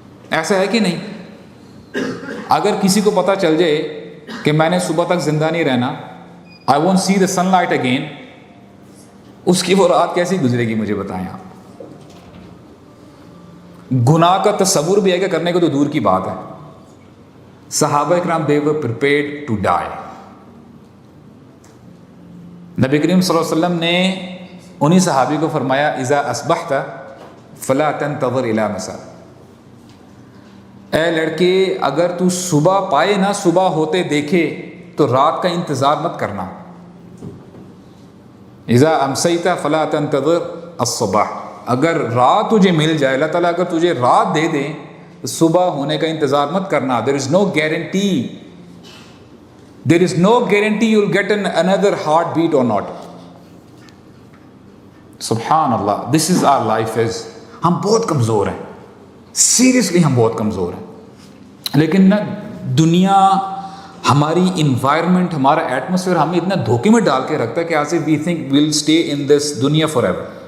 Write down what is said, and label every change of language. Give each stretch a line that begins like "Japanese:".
Urdu: ایسا ہے کہ نہیں؟ اگر کسی کو پتہ چل جائے کہ میں نے صبح تک زندہ نہیں رہنا,
English: I won't see the sunlight again,
Urdu: اس کی وہ رات کیسی گزرے گی مجھے بتائیں آپ. گناہ کا تصور بھی ہے کہ کرنے کو تو دور کی بات ہے. صحابہ کرام
English: they were prepared to die.
Urdu: نبی کریم صلی اللہ علیہ وسلم نے انہی صحابی کو فرمایا
Arabic: اذا اصبحت فلا تنتظر الى مساء.
Urdu: اے لڑکے اگر تو صبح پائے نا, صبح ہوتے دیکھے تو رات کا انتظار مت کرنا.
Arabic: اذا امسیت فلا تنتظر الصبح.
Urdu: اگر رات تجھے مل جائے, اللہ تعالیٰ اگر تجھے رات دے دے, تو صبح ہونے کا انتظار مت کرنا.
English: there is no guarantee. There is no guarantee you'll get another heartbeat or not. سبحان اللہ. This is our life is.
Urdu: ہم بہت کمزور ہیں, سیریسلی ہم بہت کمزور ہیں. لیکن نا دنیا, ہماری انوائرمنٹ, ہمارا ایٹماسفیئر ہمیں اتنا دھوکے میں ڈال کے رکھتا ہے کہ
English: As if we think we'll stay in this دنیا forever.